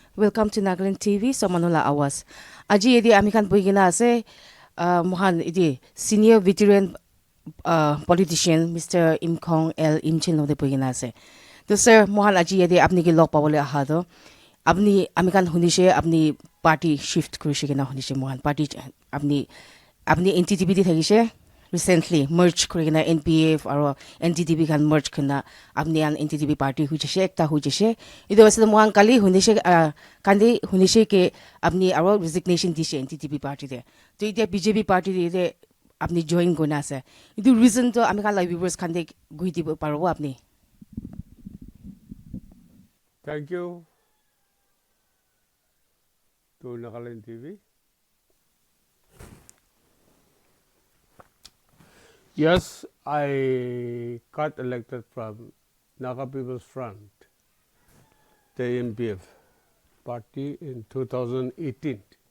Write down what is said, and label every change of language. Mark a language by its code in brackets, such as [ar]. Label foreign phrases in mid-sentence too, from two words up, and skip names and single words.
[en] welcome to NLTV so Manula Awas. [nag] Aji edi amikan buigina ase mohan edi [en] senior veteran politician [nag] Mr. Imkong Imchen ode buigina ase. To sir mohan aji edi apni ki lok pawole aha do. Apni amikan hunishe apni [en] party shift [nag] kurishe kena hunishe mohan party apni NTTP di thagishe [en] recently merge [nag] kurigena NPF aro NTTP kan merge kena apni an NTTP party hujise ekta hujise ido wase mohan kali hunishe kandi hunishe ke apni aro resignation dishe NTTP party de to ite BJP party de apni join kona ase ido reason to amikan la viewers kande guidi paro apni. [en] Thank you to NLTV. Yes, I got elected from Naga People's Front, the MPF party in 2018.